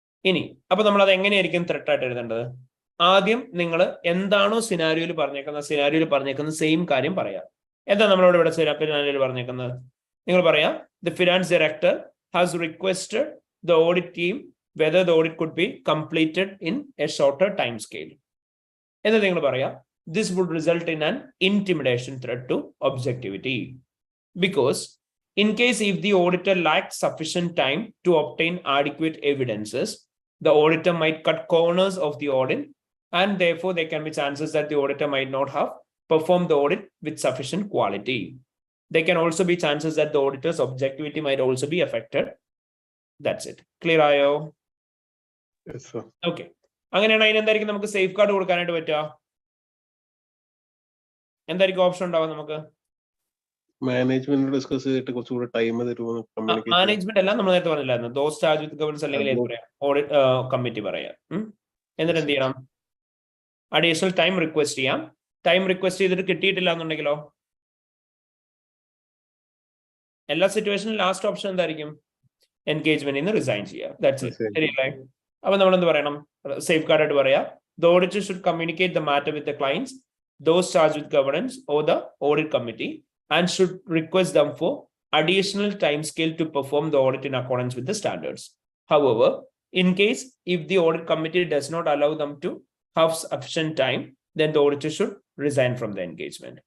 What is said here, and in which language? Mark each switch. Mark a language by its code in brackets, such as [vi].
[ml] ഇനി അപ്പൊ നമ്മൾ അത് എങ്ങനെയായിരിക്കും ത്രെട്ട് ആയിട്ട് എഴുതേണ്ടത്? ആദ്യം നിങ്ങൾ എന്താണോ സിനാരിയോയിൽ പറഞ്ഞേക്കുന്നത് സെയിം കാര്യം പറയാം. എന്താ നമ്മളോട് ഇവിടെ സിനാരിയോയിൽ പറഞ്ഞേക്കുന്നത്? നിങ്ങൾ പറയാം, [en] the finance director has requested the audit team whether the audit could be completed in a shorter time scale [ml] എന്ന് നിങ്ങൾ പറയാം. [en] This would result in an intimidation threat to objectivity, because in case if the auditor lacks sufficient time to obtain adequate evidences, the auditor might cut corners of the audit, and therefore there can be chances that the auditor might not have performed the audit with sufficient quality. There can also be chances that the auditor's objectivity might also be affected. That's it. Clear ayo? Yes, sir. Okay. [ml] അങ്ങനെയാണ് അതിനെന്തായിരിക്കും നമുക്ക് safe guard കൊടുക്കാനായിട്ട് പറ്റുക? എന്തായിരിക്കും option ഉണ്ടാവുക നമുക്ക്? Management discuss ചെയ്തിട്ട് കുറച്ചുകൂടി time തരുമോ? മാനേജ്മെന്റ് എല്ലാം നമ്മൾ നേരത്തെ പറഞ്ഞില്ലായിരുന്നു. ദോസ് ചാർജ് വിത്ത് ഗവേണൻസ് അല്ലെങ്കിൽ ഓഡിറ്റ് കമ്മിറ്റി പറയാം. എന്നിട്ട് എന്ത് ചെയ്യണം? അഡീഷണൽ ടൈം റിക്വസ്റ്റ് ചെയ്യാം. ടൈം റിക്വസ്റ്റ് ചെയ്തിട്ട് കിട്ടിയിട്ടില്ല എന്നുണ്ടെങ്കിലോ? എല്ലാ സിറ്റുവേഷനിലും ലാസ്റ്റ് ഓപ്ഷൻ എന്തായിരിക്കും? എൻഗേജ്മെന്റിൽ നിന്ന് റിസൈൻ ചെയ്യാം. [en] That's it. [ml] ശരിയല്ലേ? അപ്പൊ നമ്മൾ എന്ത് പറയണം? സേഫ് ഗാർഡ് ആയിട്ട് പറയാം, [en] the auditor should communicate the matter with the clients, those charged with governance or the audit committee, and should request them for additional time scale to perform the audit in accordance with the standards. However, in case if the audit committee does not allow them to have sufficient time, then the auditor should resign from the engagement.